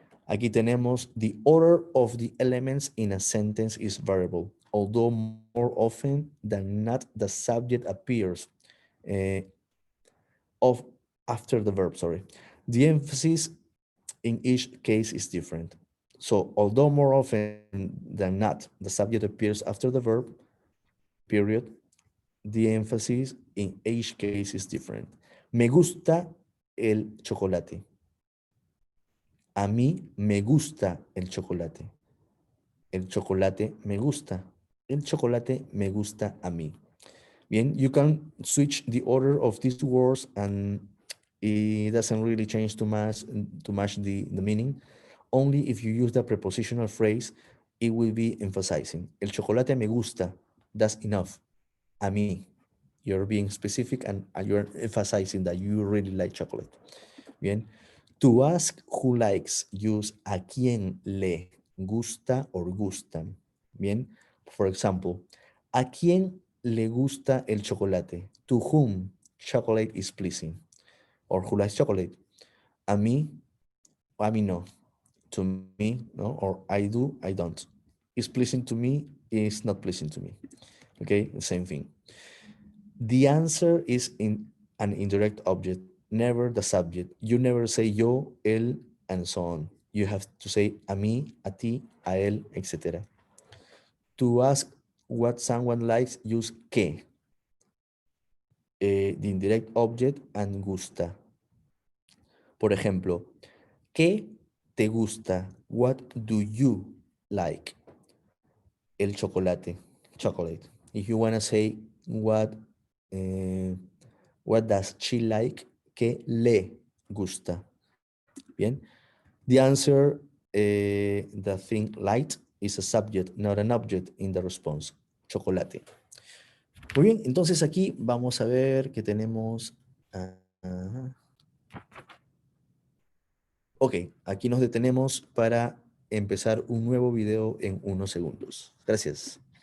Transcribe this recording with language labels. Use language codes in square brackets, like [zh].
[es] Aquí tenemos [en] the order of the elements in a sentence is variable, although more often than not, the subject appears of after the verb, sorry. The emphasis in each case is different. So although more often than not, the subject appears after the verb, period, the emphasis in each case is different. [es] Me gusta el chocolate. A mí me gusta el chocolate. El chocolate me gusta. El chocolate me gusta a mí. [en] Bien, you can switch the order of these words and it doesn't really change too much the meaning. Only if you use the prepositional phrase, it will be emphasizing. [es] El chocolate me gusta. [en] That's enough. [es] A mí. [en] You're being specific and you're emphasizing that you really like chocolate. Bien. To ask who likes, use [es] a quien le gusta [en] or gustan. Bien. For example, [es] ¿a quién le gusta el chocolate? [en] To whom chocolate is pleasing? Or who likes chocolate? [es] A mí no. [en] To me, no? Or I do, I don't. It's pleasing to me, it's not pleasing to me. Okay, same thing. The answer is in an indirect object, never the subject. You never say yo, él, and so on. You have to say [es] a mí, a ti, a él, [en] etc. To ask what someone likes, use que. The indirect object and gusta. [es] Por ejemplo, ¿qué te gusta? [en] What do you like? [es] El chocolate. [en] Chocolate. If you want to say what does she like? [es] ¿Qué le gusta? [en] Bien. The answer, the thing light, is a subject, not an object in the response. Chocolate. [es] Muy bien, entonces aquí vamos a ver que tenemos... Ok, aquí nos detenemos para empezar un nuevo video en unos segundos. Gracias.